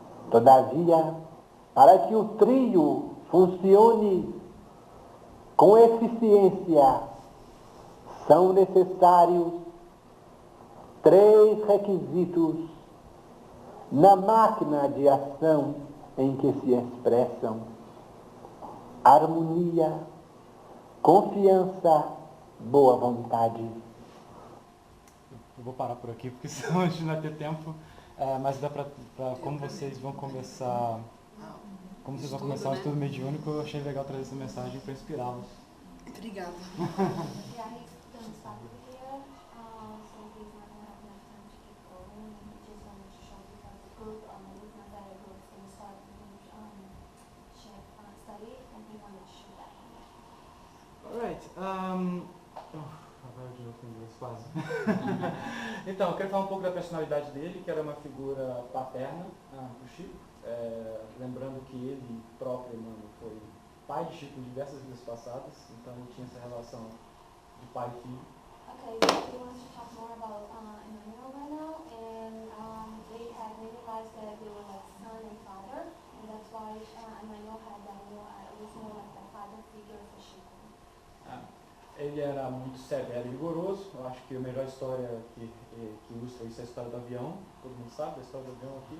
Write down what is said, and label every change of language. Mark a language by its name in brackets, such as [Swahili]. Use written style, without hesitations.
[Portuguese] Todavia, para que o trio funcione com eficiência, são necessários 3 requisitos na máquina de ação em que se expressam: harmonia, confiança, boa vontade. Eu vou parar por aqui, porque senão a gente não vai ter tempo. Mas dá pra como vocês vão começar o estudo mediúnico, eu achei legal trazer essa mensagem para inspirá-los. Obrigada. [English] Yeah, he's gonna stop here, so he's not gonna have enough time to keep going. He just wanted to show because the group, it's not that a group is gonna start a huge study, and he wanted to show that. [Portuguese] Alright, agora de novo em inglês, quase. Então, eu quero falar um pouco da personalidade dele, que era uma figura paterna do Chico. Lembrando que ele próprio, mano, foi pai de Chico em diversas vidas passadas, então ele tinha essa relação de pai e filho. [English] Okay, so he wants to talk more about Emmanuel right now, and they realized that they were like son and father, and that's why Emmanuel had that was more like the father figure for Chico. [Portuguese] Ele era muito severo e rigoroso. Eu acho que a melhor história que ilustra isso é a história do avião. Todo mundo sabe a história do avião aqui?